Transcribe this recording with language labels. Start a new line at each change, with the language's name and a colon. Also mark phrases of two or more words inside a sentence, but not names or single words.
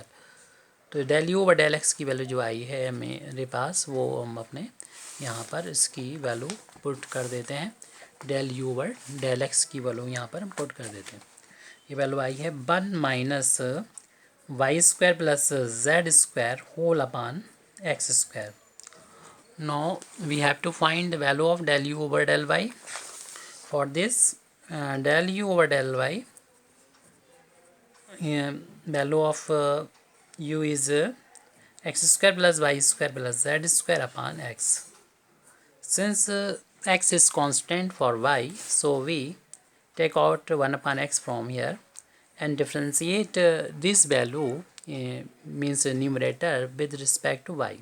Hindi: तो
English: del u over del x
Hindi: की वैल्यू जो आई है मेरे पास, वो हम अपने यहाँ पर इसकी वैल्यू पुट कर देते हैं।
English: del u over del x
Hindi: की वैल्यू यहाँ पर हम पुट कर देते हैं। ये वैल्यू आई है
English: 1 minus y square plus z square whole upon x square. Now we have to find the value of del u over del y. For this, del u over del y, value of u is x square plus y square plus z square upon x. Since x is constant for y, so we take out 1 upon x from here and differentiate this value, means numerator, with respect to y.